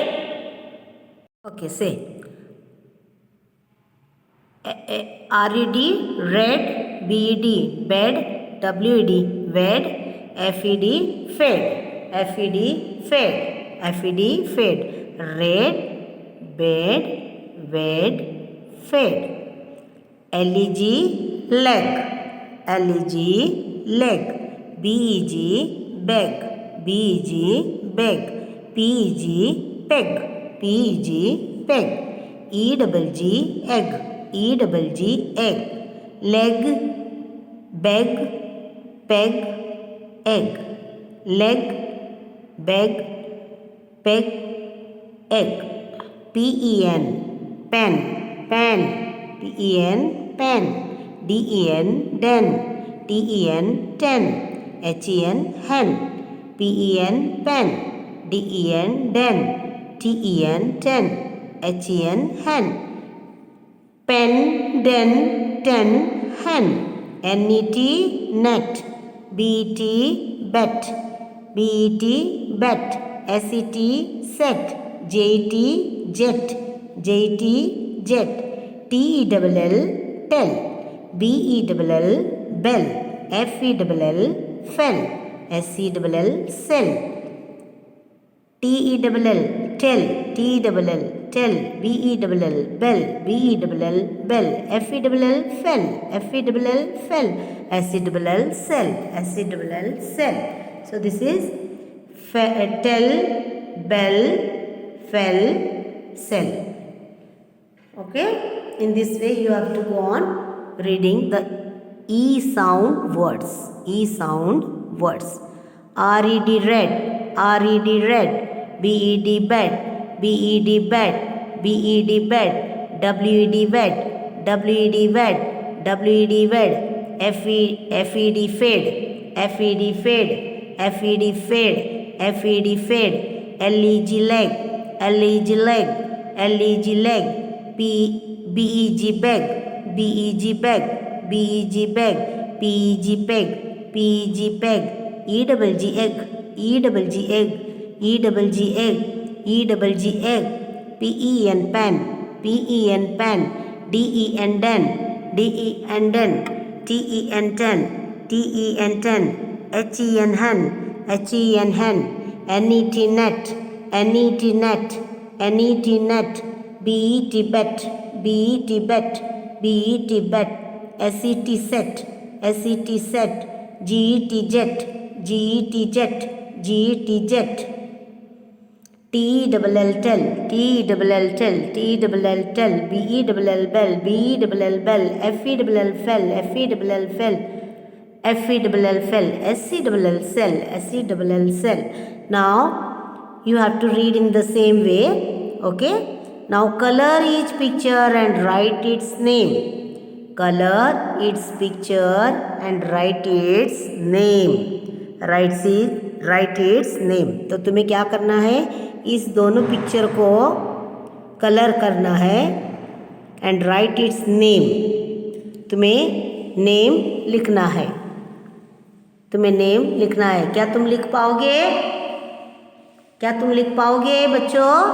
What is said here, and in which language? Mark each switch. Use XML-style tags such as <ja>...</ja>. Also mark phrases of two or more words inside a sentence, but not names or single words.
<en>okay, say RED रेड, BED बेड, WED वेड, FED फेड, FED फेड, FED फेड, red, bed, wed, fed. LEG leg, LEG leg, BEG beg, BEG beg, P-E-G, peg, P-E-G, peg. E-double-G, egg, E-double-G, egg. Leg, beg, peg, egg. Leg, beg, peg, egg. P-E-N, pen, pen, P-E-N, pen. D-E-N, den, T-E-N, ten. H-E-N, hen, P-E-N, pen. D-E-N, den, T-E-N, ten. H-E-N, hen. Pen, den, ten, hen. N-E-T, net, B-E-T, bet, B-E-T, bet. S-E-T, set, J-E-T, jet, J-E-T, jet. T-E-L-L, tell, B-E-L-L, bell. F-E-L-L, fell. S-E-L-L, sell. T-E-L-L, tell, T-E-L-L, tell. B-E-L-L, bell, B-E-L-L, bell. F-E-L-L, fell, F-E-L-L, fell. S-E-L-L, sell, S-E-L-L, sell. So this is tell, bell, fell, sell. Okay? In this way you have to go on reading the E sound words. E sound words. R-E-D, red, R-E-D, red. B-E-D, bed, B-E-D, bed, B-E-D, bed. W-E-D, wed, W-E-D, wed, W-E-D, wed. F-E-D, fade, F-E-D, fade, F-E-D, fade, F-E-D, fade. L-E-G, leg, L-E-G, leg, L-E-G, leg. B-E-G, beg, B-E-G, beg, B-E-G, beg, P-E-G, peg, P-E-G, peg. E-double-G, egg, E-double-G, egg, E-double-G, egg, E-double-G, egg. P-E-N, pen, P-E-N, pen. D-E-N, den, D-E-N, den. T-E-N, ten, T-E-N, ten. H-E-N, hen, H-E-N, hen. N-E-T, net, N-E-T, net, N-E-T, net. B-E-T, bet, B-E-T, bet, B-E-T, bet. S-E-T, set, S-E-T, set. G-E-T, jet, G-E-T, jet, G-E-T, jet. T-E-L-L, tell, T-E-L-L, tell, T-E-L-L, tell. B-E-L-L, bell, B-E-L-L, bell. F-E-L-L, fell, F-E-L-L, fell, F-E-L-L, fell. S-E-L-L, sell, S-E-L-L, sell. Now you have to read in the same way. Okay? Now color each picture and write its name. Color its picture and write its name. Write its name.</en> <hi>तो तुम्हें क्या करना है, इस दोनों पिक्चर को कलर करना है</hi> <en>and write its name.</en> <hi>तुम्हें नेम लिखना है, तुम्हें नेम लिखना है. क्या तुम लिख पाओगे? क्या तुम लिख पाओगे बच्चों?</hi>